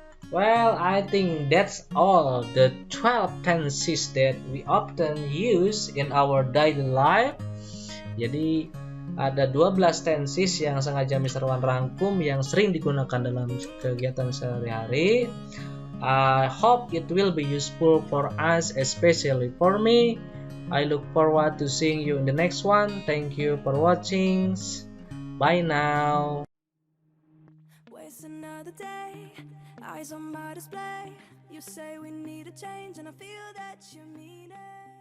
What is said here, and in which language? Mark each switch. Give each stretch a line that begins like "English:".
English: Well, I think that's all the 12 tenses that we often use in our daily life.
Indonesian: Jadi ada 12 tenses yang sengaja Mr. Wan rangkum yang sering digunakan dalam kegiatan sehari-hari.
English: I hope it will be useful for us, especially for me. I look forward to seeing you in the next one. Thank you for watching. Bye now. Waste another day, eyes on my display. You say we need a change, and I feel that you mean it.